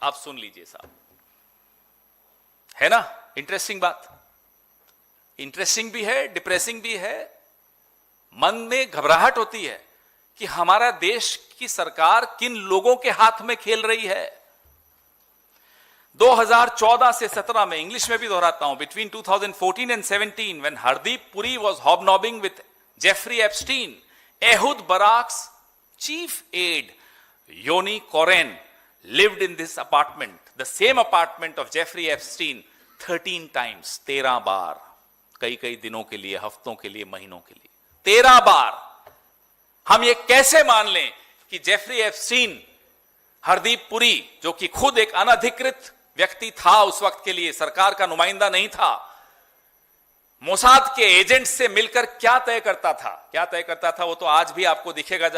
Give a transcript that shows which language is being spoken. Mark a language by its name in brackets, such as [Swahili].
[Hindi] आप सुन लीजिए साहब, है ना इंटरेस्टिंग बात. इंटरेस्टिंग भी है, डिप्रेसिंग भी है. मन में घबराहट होती है कि हमारा देश की सरकार किन लोगों के हाथ में खेल रही है. 2014 से 17 में, इंग्लिश में भी दोहराता हूं, [English] between 2014 and 17 when Hardeep Puri was hobnobbing with Jeffrey Epstein, Ehud Barak's chief aide Yoni Koren lived in this apartment, the same apartment of Jeffrey Epstein 13 times, [Hindi] 13 बार, कई दिनों के लिए, हफ्तों के लिए, महीनों के लिए, 13 बार. हम ये कैसे मान लें कि जेफरी एप्स्टीन, हरदीप पुरी, जो कि खुद एक अनधिकृत व्यक्ति था उस वक्त के लिए, सरकार का नुमाइंदा नहीं था, मोसाद के एजेंट से मिलकर क्या तय करता था वो तो आज भी आपको दिखेगा.